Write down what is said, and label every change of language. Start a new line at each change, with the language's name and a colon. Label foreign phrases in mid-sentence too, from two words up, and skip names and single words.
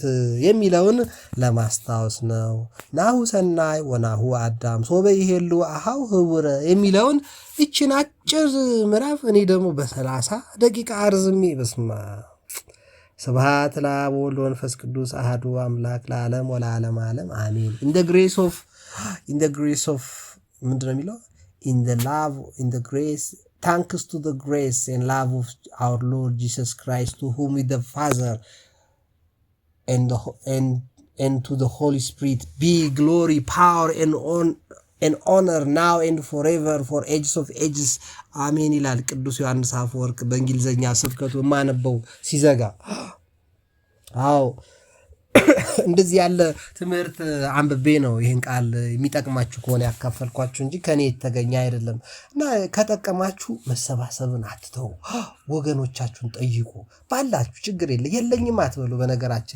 Amharic: የሚለውን ለማስታወስ ነው።
Geez: ናሁ ሰናይ ወናሁ አዳም ሶበ ይሄሉ አሃው ህውረ
Amharic: የሚለውን ይችን አጭር ምዕራፍ እኔ ደግሞ በ30 ደቂቃ አርዝሜ
Geez: በስማ ስብሐት ለአብ ወወልድ ወመንፈስ ቅዱስ አሐዱ አምላክ ለዓለም ወለዓለመ ዓለም አሜን።
English: in the grace of
Amharic: ምንድነው የሚለው
English: in the grace thanks to the grace and love of our Lord Jesus Christ, to whom with the Father and to the Holy Spirit be glory, power and honor now and forever for ages of ages
Amharic: አሜን ይላል ቅዱስ ዮሐንስ አፈወርቅ በእንግሊዘኛ ስብከቱ ማነበው ሲዘጋ። እንደዚህ ያለ ትምህርት አንብቤ ነው ይህን ቃል የሚጠቅማችሁ ከሆነ ያካፈልኳችሁ እንጂ ከኔ የተገኘ አይደለም። እና ከጠቀማችሁ መሰባሰብን አትተው፣ ወገኖቻችሁን ጠይቁ። ባላችሁ ችግር የለኝም አትበሉ። በነገራችን